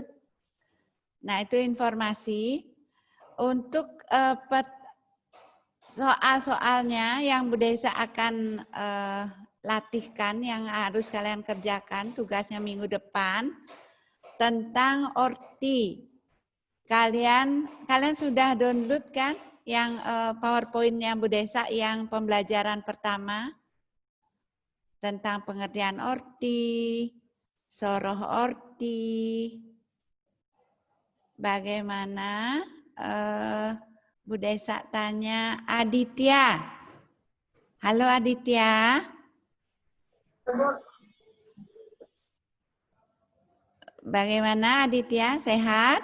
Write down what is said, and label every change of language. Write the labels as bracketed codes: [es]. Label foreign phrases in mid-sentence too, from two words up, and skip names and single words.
[id] Nah, itu informasi untuk soal-soalnya yang Bu Desa akan latihkan, yang harus kalian kerjakan tugasnya minggu depan. Tentang orti. Kalian sudah download kan yang PowerPoint-nya Bu Desa yang pembelajaran pertama tentang pengertian orti, [ban] soroh orti. [id] Bagaimana Bu Desa tanya Aditya. Halo Aditya. Bagaimana Aditya, sehat?